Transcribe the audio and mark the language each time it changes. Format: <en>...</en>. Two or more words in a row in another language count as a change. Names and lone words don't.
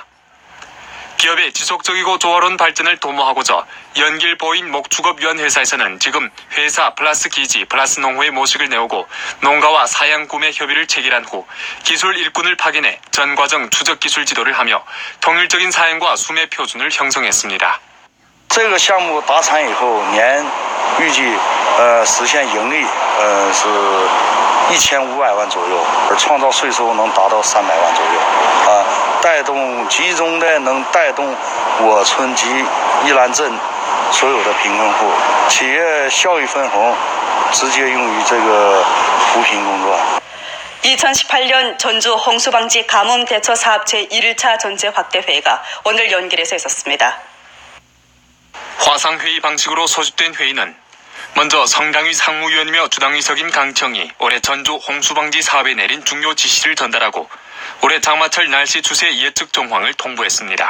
<ko>기업의 지속적이고 조화로운 발전을 도모하고자 연길 보인 목축업유한회사에서는 지금 회사 플러스 기지 플러스 농호의 모식을 내오고 농가와 사양 구매 협의를 체결한 후 기술 일꾼을 파견해 전 과정 추적 기술 지도를 하며 통일적인 사양과 수매 표준을 형성했습니다.</ko> <zh>这个项目达产以后，年预计实现盈利是1500万左右，而创造税收能达到300万左右带动集中的能带动我村及依兰镇所有的贫困户，企业效益分红直接用于这个扶贫工作。</zh> <ko>2018년 전주 홍수방지 가뭄 대처 사업 제1차 전체 확대 회의가 오늘 연길에서 있었습니다. 화상회의 방식으로 소집된 회의는 먼저 성당위 상무위원이며 주당위석인 강청이 올해 전주 홍수방지 사업에 내린 중요 지시를 전달하고 올해 장마철 날씨 추세 예측 정황을 통보했습니다.</ko>